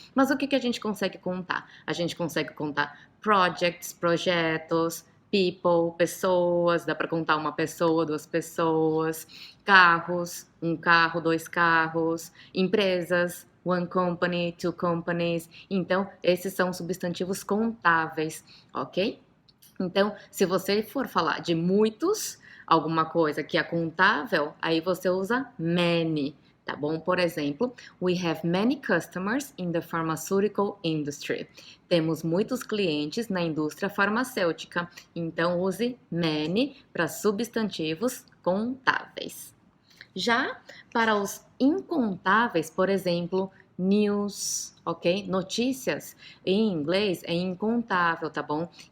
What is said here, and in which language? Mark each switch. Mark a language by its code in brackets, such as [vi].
[pt] Mas o que a gente consegue contar? A gente consegue contar projects, projetos, people, pessoas, dá para contar uma pessoa, duas pessoas, carros, um carro, dois carros, empresas, [en] one company, two companies. [pt] Então, esses são substantivos contáveis, ok? Então, se você for falar de muitos, alguma coisa que é contável, aí você usa many, tá bom? Por exemplo, [en] we have many customers in the pharmaceutical industry. [pt] Temos muitos clientes na indústria farmacêutica, então use many para substantivos contáveis. Já para os incontáveis, por exemplo, news, ok? Notícias em inglês é incontável, tá bom?